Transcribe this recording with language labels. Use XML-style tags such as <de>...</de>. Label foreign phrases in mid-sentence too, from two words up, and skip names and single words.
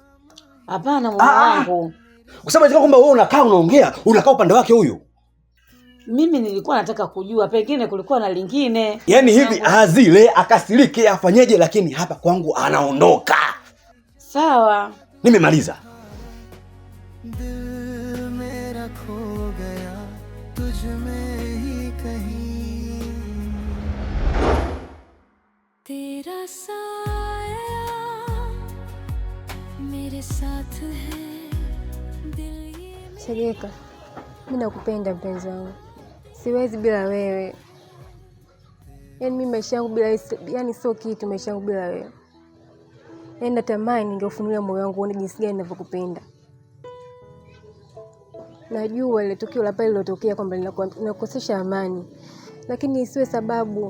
<sw>Hapana mume wangu. Kwa sababu kwamba wewe unakaa unakaa upande wake huyu. Mimi nilikuwa nataka kujua pengine kulikuwa na lingine. Yaani hivi azile akasirike afanyeje, lakini hapa kwangu anaondoka. Sawa. Nimemaliza.</sw> <hi>तेरा साया मेरे साथ है दिल ये</hi> <sw>Chegeka, mimi nakupenda mpenzi wangu. Siwezi bila wewe. Yaani mimi maisha yangu bila, yaani sio kitu maisha yangu bila wewe. Yaani natamani ningeufunulia moyo wangu uone jinsi gani ninavyokupenda. Najua ile tukio la pale lilotokea kwamba linakukosesha amani, lakini isiwe sababu.</sw>